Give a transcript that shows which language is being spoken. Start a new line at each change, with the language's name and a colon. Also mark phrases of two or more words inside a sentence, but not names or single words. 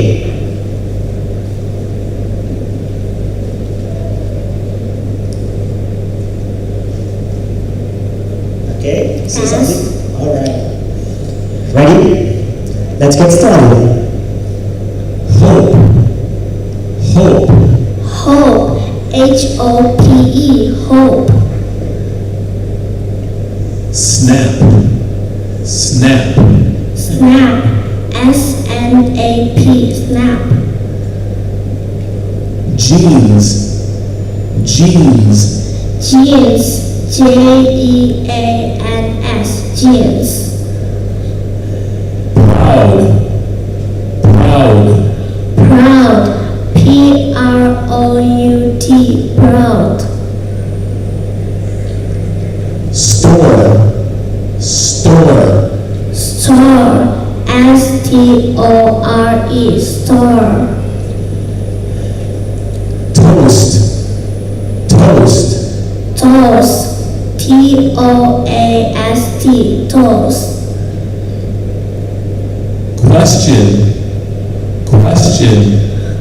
English: Okay, say something. All right. Ready? Let's get started. Hope. Hope. Hope. H-O-P-E. Hope. Snap. Snap. Snap. S-N-A-P. Snap. Jeans. Jeans. Jeans. J-E-A-N-S. Jeans. Proud. Proud. Proud. P-R-O-U-T. Proud. Store. Store. Store. S-T-O-R-E. Store. Toast. Toast. Toast. T-O-A-S-T. Toast. Question. Question.